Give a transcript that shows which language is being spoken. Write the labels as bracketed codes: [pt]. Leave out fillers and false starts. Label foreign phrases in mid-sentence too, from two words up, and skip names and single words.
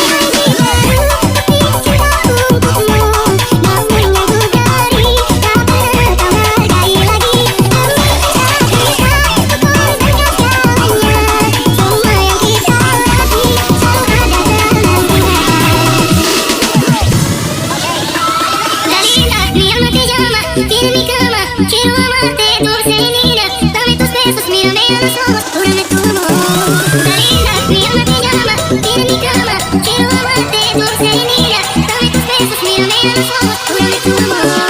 [id] Cinta untukmu, namun yang ku beri tak pernah kau hargai lagi. Demi cinta kita, ku korbankan segalanya. Semua yang kita latih selalu ada dalam ingatan. [es] Dalina, mi alma te llama, tiene mi cama, quiero amarte, dulce y linda. Dame tus besos, mírame a los ojos, júrame tu amor. Dalina, mi alma te llama, tiene mi cama, quiero amarte, dulce y linda. Dame tus besos, mírame a los ojos, júrame tu amor.